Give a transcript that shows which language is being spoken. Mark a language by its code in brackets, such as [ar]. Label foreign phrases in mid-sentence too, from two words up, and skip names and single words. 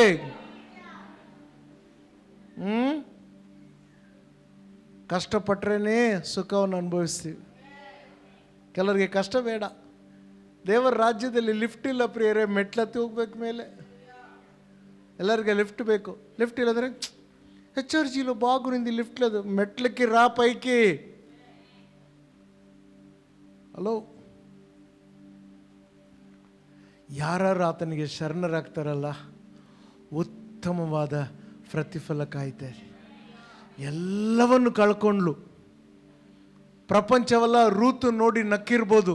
[kn] ಕಷ್ಟಪಟ್ರೇನೆ ಸುಖವನ್ನು ಅನುಭವಿಸ್ತೀವಿ. ಕೆಲವರಿಗೆ ಕಷ್ಟ ಬೇಡ. ದೇವರ ರಾಜ್ಯದಲ್ಲಿ ಲಿಫ್ಟ್ ಇಲ್ಲ ಪ್ರಿಯರೇ, ಮೆಟ್ಲತ್ತಿ ಹೋಗ್ಬೇಕು ಮೇಲೆ. ಎಲ್ಲರಿಗೆ ಲಿಫ್ಟ್ ಬೇಕು. ಲಿಫ್ಟ್ ಇಲ್ಲದ್ರೆ [te] HRGలో బాగుంది, లిఫ్ట్ లేదు, మెట్లకి రా పైకి. [kn] ಹಲೋ. ಯಾರು ಆತನಿಗೆ ಶರಣರಾಗ್ತಾರಲ್ಲ, ಉತ್ತಮವಾದ ಪ್ರತಿಫಲ ಕಾಯ್ತಾರೆ. ಎಲ್ಲವನ್ನು ಕಳ್ಕೊಂಡ್ಲು. ಪ್ರಪಂಚವೆಲ್ಲ ರೂತು ನೋಡಿ ನಕ್ಕಿರ್ಬೋದು.